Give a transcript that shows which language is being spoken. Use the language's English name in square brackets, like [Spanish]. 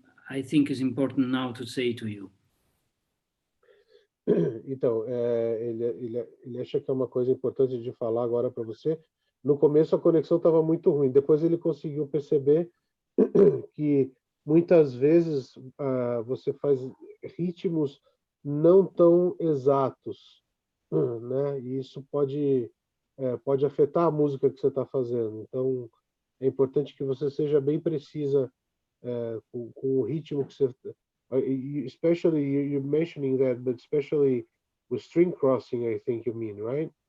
[English] I think is important now to say to you. [Portuguese] Então, ele acha que é uma coisa importante de falar agora para você. No começo a conexão estava muito ruim, depois ele conseguiu perceber que muitas vezes você faz ritmos não tão exatos, né? E isso pode afetar a música que você está fazendo. Então, é importante que você seja bem precisa com o ritmo que você... [English] Especially, you're mentioning that, but especially with string crossing, I think you mean, right?